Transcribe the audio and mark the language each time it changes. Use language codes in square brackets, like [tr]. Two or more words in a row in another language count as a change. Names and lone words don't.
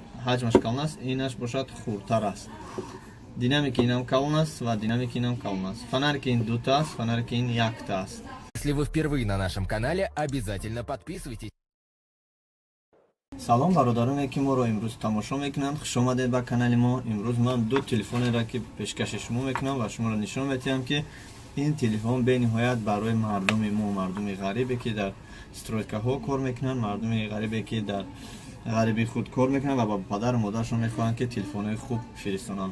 [tg] ҳаҷмаш калон аст, инаш бошад хурдтар аст. Динамики инам калон аст ва динамики инам калон аст. Фонарики ин дута аст, фонарики ин якта аст. [ru] Если вы впервые на нашем канале, обязательно подписывайтесь. [tg] салом бародароне ки моро имрӯз тамошо мекунанд, хуш омадед ба канали мо. Имрӯз ман ду телефонеро ки пешкаши шумо мекунам ва шуморо нишон медиҳам ки ин телефон бениҳоят барои мардуми мо, мардуми ғарибе ки дар стройкаҳо кор мекунанд, мардуми ғарибе ки дар ғариби худ кор мекунанд ва ба падару модарашон мехоҳанд ки телефонҳои хуб фиристонанд.